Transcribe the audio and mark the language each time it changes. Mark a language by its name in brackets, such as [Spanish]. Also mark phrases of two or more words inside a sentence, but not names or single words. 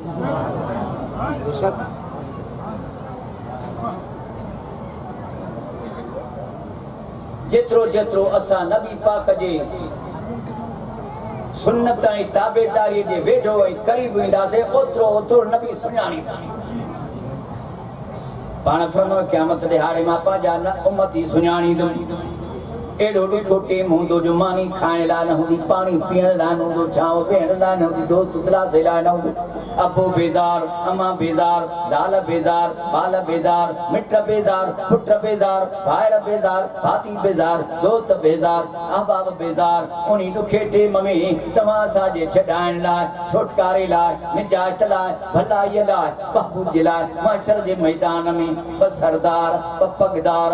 [Sindhi] जेतिरो जेतिरो असां नबी पाक जे सुन्नत ऐं ताबेदारी जे वेझो ऐं क़रीब ईंदासीं ओतिरो ओतिरो नबी सुञाणींदा पाण फरमायो क़यामत दिहाड़े मां पंहिंजा न उम्मती सुञाणींदुमि एॾो ॾिठो टेम हूंदो जो मानी खाइण लाइ न हूंदी पाणी पीअण लाइ न हूंदो छांव वेहण लाइ न हूंदी दोस्त दिलासे लाइ न हूंदो अबो बेदार अमा बेदार दाल बेदार बाल बेदार मिट बेदार पुट बेदार भाइर बेदार भाती बेदार दोस्त बेदार अहबाब बेदार उन ॾुखे टेम में तव्हां असांजे छॾाइण लाइ छुटकारे लाइ निजात लाइ भलाईअ लाइ बहबूद जे लाइ महशर जे मैदान में ब सरदार ब पगदार